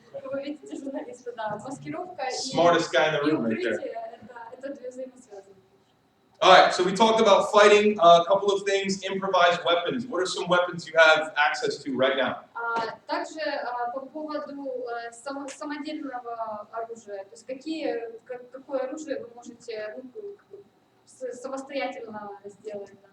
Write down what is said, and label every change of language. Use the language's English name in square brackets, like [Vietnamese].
[Russian] Вы видите журналиста, да. Маскировка [English] Smartest guy in the [Russian] и [English] room right there. [Russian] укрытие, это две взаимосвязаны. [English] All right, so we talked about fighting, a couple of things, improvised weapons. What are some weapons you have access to right now? [Russian] Также по поводу самодельного оружия, то есть какое оружие вы можете самостоятельно сделать?